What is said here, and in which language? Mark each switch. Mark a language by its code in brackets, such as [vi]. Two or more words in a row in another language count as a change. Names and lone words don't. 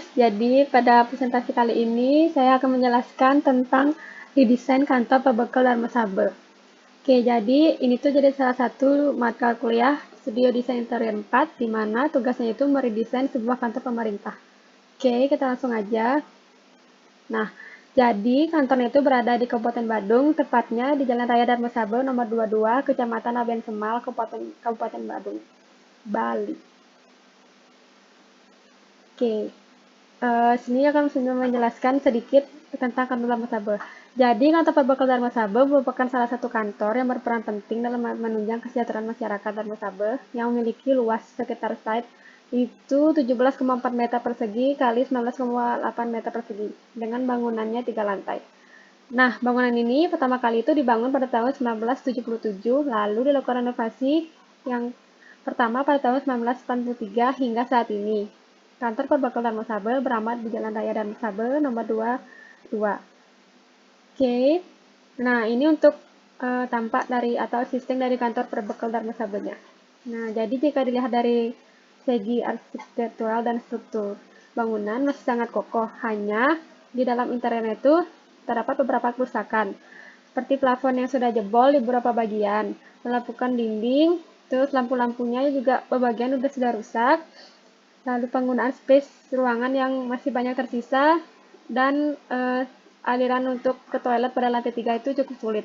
[id] Jadi pada presentasi kali ini saya akan menjelaskan tentang redesain kantor pebekal Dharma Saber. Oke, jadi ini tuh jadi salah satu mata kuliah Studio Desain Interior 4 di mana tugasnya itu meredesain sebuah kantor pemerintah. Oke, kita langsung aja. Nah, jadi kantornya itu berada di Kabupaten Badung, tepatnya di Jalan Raya Dharma Saber nomor 22, Kecamatan Aben Semal, Kabupaten Badung, Bali. Oke, sini akan menjelaskan sedikit tentang kantor Dharma Saba. Jadi, kantor Pabakal Dharma Saba merupakan salah satu kantor yang berperan penting dalam menunjang kesejahteraan masyarakat Dharma Saba yang memiliki luas sekitar site itu 17,4 meter persegi kali 19,8 meter persegi dengan bangunannya 3 lantai. Nah, bangunan ini pertama kali itu dibangun pada tahun 1977, lalu dilakukan renovasi yang pertama pada tahun 1983 hingga saat ini. Kantor Perbakal Dharma Sabe beramat di Jalan Raya Dharma Sabe nomor 22. Oke. Nah, ini untuk tampak dari atau sistem dari kantor Perbakal Dharma Sabenya. Nah, jadi jika dilihat dari segi arsitektural dan struktur bangunan masih sangat kokoh, hanya di dalam interiornya itu terdapat beberapa kerusakan, seperti plafon yang sudah jebol di beberapa bagian, pelapukan dinding, terus lampu-lampunya juga beberapa sudah rusak, lalu penggunaan space ruangan yang masih banyak tersisa, dan aliran untuk ke toilet pada lantai 3 itu cukup sulit.